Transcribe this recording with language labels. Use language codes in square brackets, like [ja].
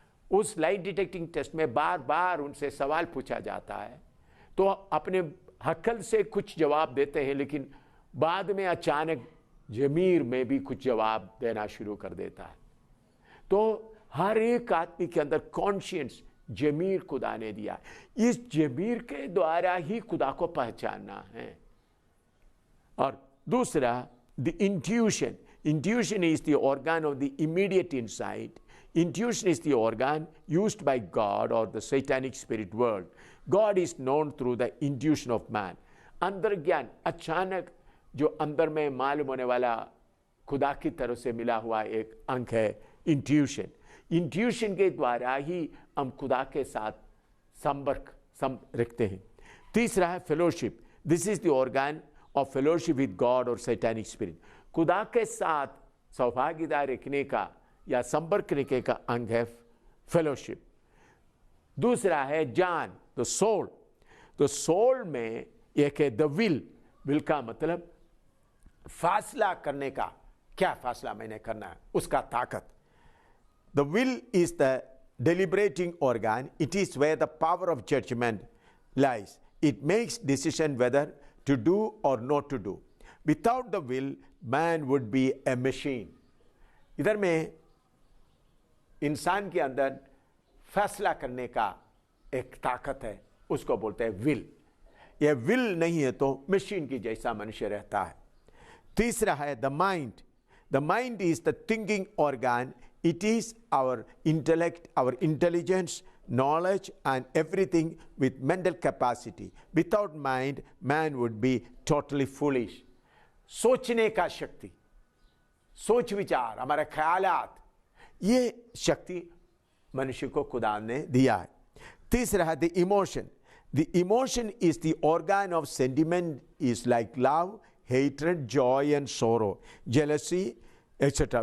[hi] उस लाई detecting test में बार बार उनसे सवाल पूछा जाता है, तो अपने अक्ल से कुछ जवाब देते हैं, लेकिन बाद में अचानक जमीर में भी कुछ जवाब देना शुरू कर देता है। तो हर एक आदमी के अंदर कॉन्शियंस, जमीर खुदा ने दिया। इस जमीर के द्वारा ही खुदा को पहचानना है। और दूसरा, the intuition. [en] Intuition is the organ of the immediate insight. Intuition is the organ used by God or the satanic spirit world. God is known through the intuition of man. [hi] अंदर ज्ञान, अचानक जो अंदर में मालूम होने वाला खुदा की तरफ से मिला हुआ एक अंक है इंट्यूशन। इंट्यूशन के द्वारा ही हम खुदा के साथ संपर्क रखते हैं। तीसरा है fellowship. [en] This is the organ of fellowship with God और satanic spirit. [hi] खुदा के साथ सौभाग्यता रखने का या संपर्क रखने का अंग है फेलोशिप। दूसरा है जान, द सोल। तो सोल में एक है द विल का मतलब फासला करने का, क्या फासला मैंने करना है, उसका ताकत। [en] The will is the deliberating organ. It is where the power of judgment lies. It makes decision whether to do or not to do. Without the will, man would be a machine. [hi] इधर में इंसान के अंदर फैसला करने का एक ताकत है, उसको बोलते हैं विल। यह विल नहीं है तो मशीन की जैसा मनुष्य रहता है। तीसरा है the mind. [en] The mind is the thinking organ. It is our intellect, our intelligence, knowledge, and everything with mental capacity. Without mind, man would be totally foolish. [hi] सोचने का शक्ति, सोच विचार, हमारे ख्यालात, ये शक्ति मनुष्य को खुदा ने दिया है। तीसरा है [en] The emotion. The emotion is the organ of sentiment, is like love, hatred, joy, and sorrow, jealousy, etc.